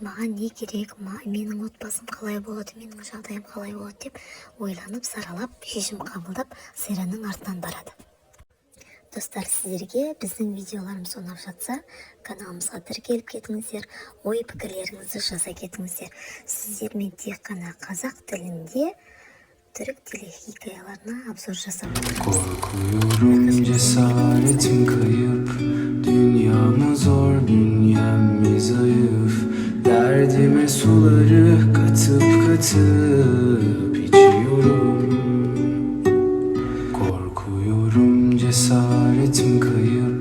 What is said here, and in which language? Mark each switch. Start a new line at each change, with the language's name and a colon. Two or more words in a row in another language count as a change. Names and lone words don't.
Kazakh: маған не керек, менің отбасым қалай болады, менің жағдайым қалай болады деп ойланып, саралап, шешім қабылдап, Сейранның артынан барады. Достар, сіздерге біздің видеоларымыз ұнап жатса, каналымызға тіркеліп кетіңіздер, ой пікірлеріңізді жаза кетіңіздер. Сіздермен тек қана қазақ тілінде түрік телехикаяларына обзор жасап
Turkish: Korkuyorum cesaretim kayıp. Dünyamı zor, bünyem mi zayıf? Derdime suları katıp katıp içiyorum. Korkuyorum cesaretim kayıp.